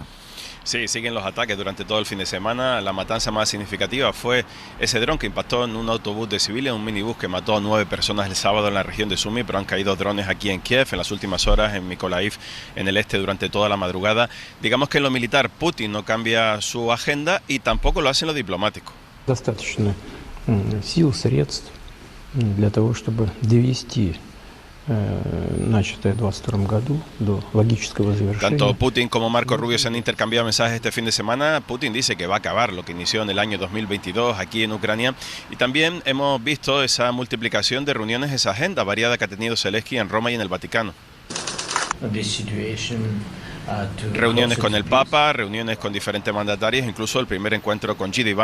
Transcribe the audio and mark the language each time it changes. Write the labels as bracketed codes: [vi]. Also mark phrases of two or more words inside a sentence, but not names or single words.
[es] Sí, siguen los ataques durante todo el fin de semana. La matanza más significativa fue ese dron que impactó en un autobús de civiles, un minibús que mató a 9 personas el sábado en la región de Sumy, pero han caído drones aquí en Kiev en las últimas horas, en Mykolaiv, en el este, durante toda la madrugada. Digamos que en lo militar Putin no cambia su agenda y tampoco lo hace en lo diplomático. [ru] Достаточно сил, средств для того, чтобы довести начатое в 2022 году до логического завершения. [es] Tanto Putin como Marco Rubio se han intercambiado mensajes este fin de semana. Putin dice que va a acabar lo que inició en el año 2022 aquí en Ucrania. Y también hemos visto esa multiplicación de reuniones, esa agenda variada que ha tenido Zelensky en Roma y en el Vaticano. Reuniones con el Papa, reuniones con diferentes mandatarios, incluso el primer encuentro con J.D.